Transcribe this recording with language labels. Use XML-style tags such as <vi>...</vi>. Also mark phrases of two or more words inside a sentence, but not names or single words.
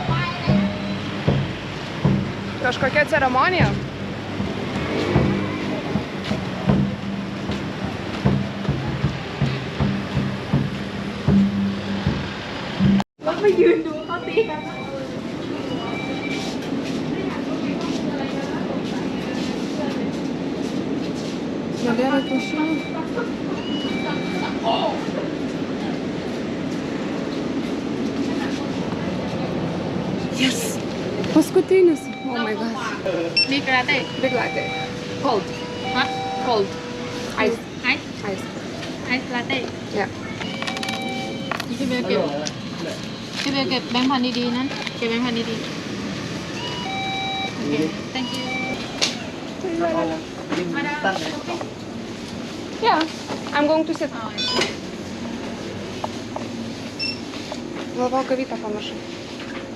<lt>Kažkokia ceremonija?</lt> <th>Labai ยืนดูเขาตีกัน</th> <lt>Nebėra kiaušinių.</lt> <en>Yes!</en> <lt>Paskutinis.</lt> <en>Oh my god. Big latte. Big latte. Cold. Hot. Cold. Ice. Ice. Ice. Ice latte. Yeah.</en> <th>พี่เบลเก็บแบงค์พันดีๆนั้นเก็บแบงค์พันดีๆโอเค</th> <en>thank you Yeah. I'm going to sit.</en> <lt>Galvoju, kavytę pamiršau.</lt>